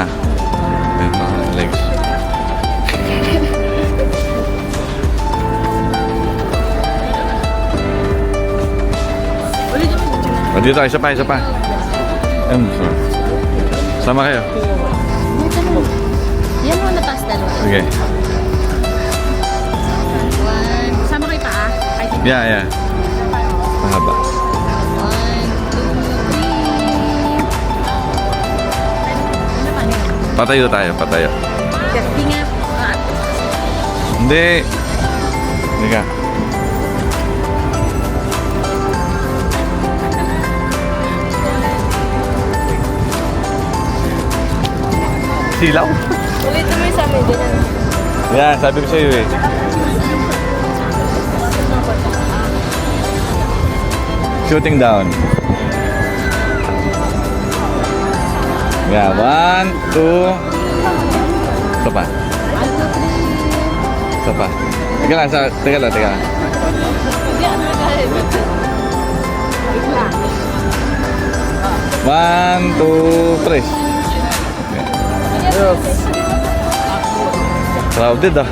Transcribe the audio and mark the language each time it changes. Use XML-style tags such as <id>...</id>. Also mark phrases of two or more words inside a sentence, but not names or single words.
<tl>Yung mga legs. O, dito, isa pa, isa pa. Sama kayo. Yan mo na taas dalawa. Okay. One. Sama kayo pa ah. Yeah, yeah. Mahaba. 1, 2, 3. Patayo tayo, patayo. Hindi nga. Hindi. Hindi ka. Silaw? Ulit naman sa amin din. Yeah, sabi ko sa'yo eh.</tl> <en>Shooting down.</en> <tl>Yeah, 1, 2. Isa pa. 1, 2, 3. Isa pa. Teka lang, teka lang, teka lang. Hindi ako nagahit. 1, 2, 3. Crowded ah.</tl>